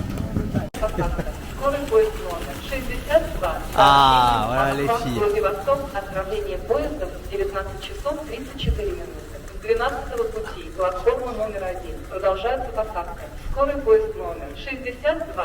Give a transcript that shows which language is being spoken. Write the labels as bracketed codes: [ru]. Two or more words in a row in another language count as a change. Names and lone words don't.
[ru] Скорый поезд номер 62. [fr] Ah, voilà les filles. [ru] Владивосток. Отправление поезда в 19 часов 34 минуты. С 12-го пути. Платформа номер 1. Продолжается посадка. Скорый поезд номер 62.